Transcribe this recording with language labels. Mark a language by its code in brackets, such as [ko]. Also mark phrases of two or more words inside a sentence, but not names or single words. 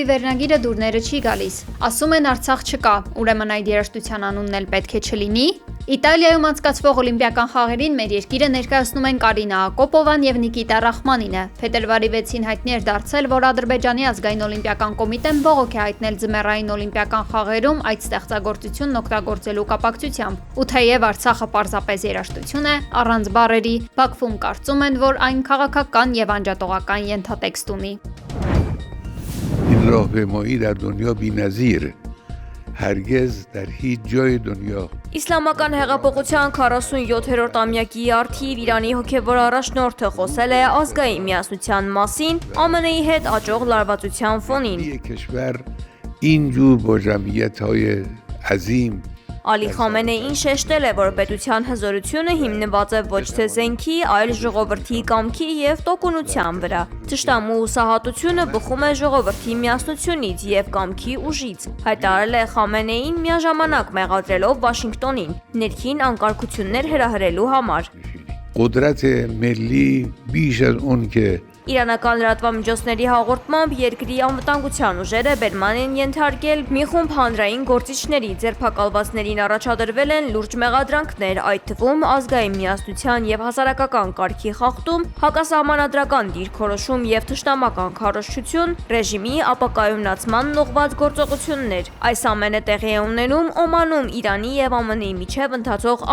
[hy] վերնագիրը դուրները չի գալիս։ Ասում են Արցախ չկա, ուրեմն այդ երաժշտության անունն էլ պետք է չլինի։ Իտալիայում անցկացվող օլիմպիական խաղերին մեր երկիրը ներկայացնում են Կարինա Ակոպովան եւ Նիկիտա Ռախմանինը։ Փետրվարի 6-ին հայտնի էր դարձել, որ Ադրբեջանի ազգային օլիմպիական կոմիտեն բողոք է հայտնել ձմեռային օլիմպիական խաղերում այդ ստեղծագործությունն օգտագործելու կապակցությամբ։ Ու թեև Արցախը պարզապես երաժշտություն է, առանց բառերի, Բաքվում կարծում են, որ այն քաղաքական եւ անջատողական ենթատեքստ ունի։ [fa] این راهپیمایی در دنیا بی‌نظیر هرگز در هیچ جای دنیا [hy] Իսլամական հեղափոխության 47-րդ ամյակի արդիվ Իրանի հոգևոր առաջնորդը խոսել է ազգային միասնության մասին ԱՄՆ-ի հետ աճող լարվածության ֆոնին։ [fa] یک کشور اینجور با جمعیت‌های عظیم [hy] Ալի Խամենեին շեշտել է, որ պետության հզորությունը հիմնված է ոչ թե զենքի, այլ ժողովրդի կամքի եւ տոկունության վրա։ Թշնամու ուսահատությունը բխում է ժողովրդի միասնությունից եւ կամքի ուժից։ Հայտարարել է Խամենեին միաժամանակ մեղադրելով Վաշինգտոնին ներքին անկարգություններ հրահրելու համար։ [fa] قدرت ملی بیش از اون که [hy] Իրանական լրատվամիջոցների հաղորդմամբ երկրի անվտանգության ուժերը բերման են ենթարկել մի խումբ հանրային գործիչների, ձերբակալվածներին առաջադրվել են լուրջ մեղադրանքներ, այդ թվում ազգային միասնության եւ հասարակական կարգի խախտում, հակասահմանադրական դիրքորոշում եւ թշնամական քարոզչություն, ռեժիմի ապակայունացման ուղղված գործողություններ։ Այս ամենը տեղի է ունենում Օմանում Իրանի եւ ԱՄՆ-ի միջև ընթացող